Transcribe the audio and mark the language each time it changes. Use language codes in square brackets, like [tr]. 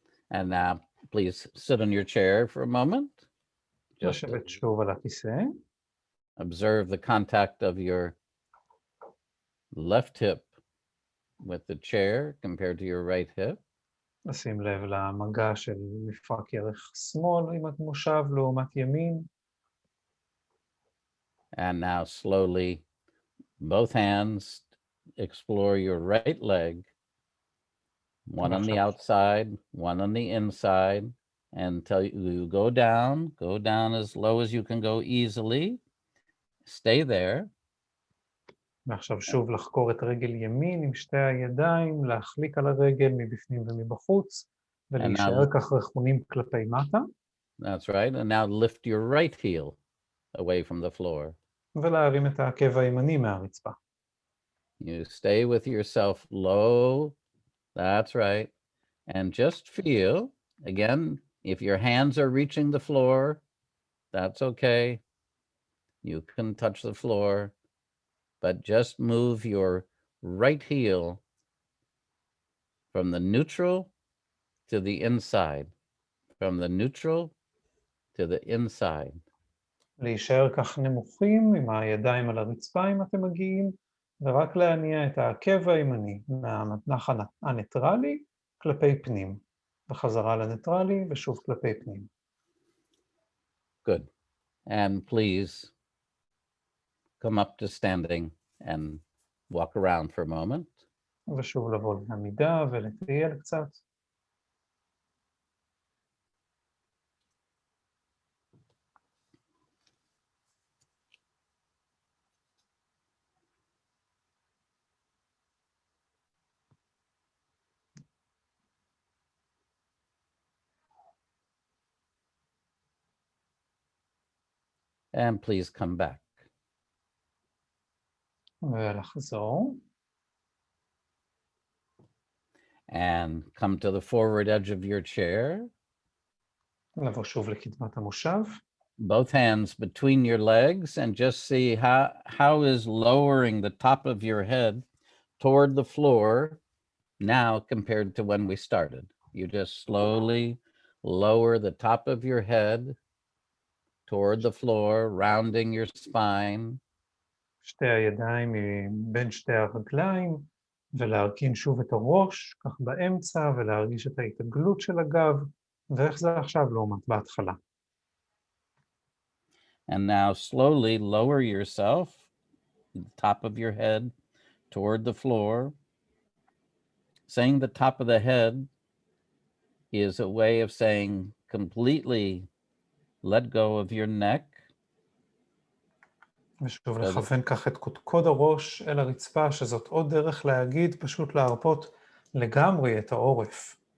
[en] And now please sit on your chair for a moment. Just [he] לשבת שוב על הכיסא. [en] observe the contact of your left hip with the chair compared to your right hip. [he] לשים לב למגע של מפרק ירך שמאל עם המושב לעומת ימין. [en] And now slowly, both hands explore your right leg, one on the outside, one on the inside, until you go down as low as you can go easily. Stay there. [he] ועכשיו שוב לחקור את רגל ימין עם שתי הידיים, להחליק על הרגל מבפנים ומבחוץ, ולהישאר כך רכונים כלפי מטה. [en] That's right. And now lift your right heel away from the floor. [he] ולהרים את העקב הימני מהרצפה. [en] You stay with yourself low. That's right. And just feel, again, if your hands are reaching the floor, that's okay. You can touch the floor, but just move your right heel from the neutral to the inside, from the neutral to the inside. [he] להישאר כך נמוכים עם הידיים על הרצפה אם אתם מגיעים, ורק להניע את העקב הימני מהמתנח הניטרלי כלפי פנים, וחזרה לניטרלי ושוב כלפי פנים. [en] Good. And please come up to standing and walk around for a moment. [he] ושוב לבוא לעמידה ולטייל קצת. [en] And please come back. [he] ולחזור. [en] And come to the forward edge of your chair. [he] לבוא שוב לקדמת המושב. [en] Both hands between your legs and just see how is lowering the top of your head toward the floor now compared to when we started. You just slowly lower the top of your head toward the floor, rounding your spine. [he] שתי הידיים בין שתי הרגליים, ולהרכין שוב את הראש, כך באמצע, ולהרגיש את ההתעגלות של הגב, ואיך זה עכשיו לעומת בהתחלה. [en] And now slowly lower yourself, the top of your head toward the floor. Saying the top of the head is a way of saying completely let go of your neck. [he] ושוב לכוון כך את קודקוד הראש אל הרצפה, שזאת עוד דרך להגיד, פשוט להרפות לגמרי את העורף.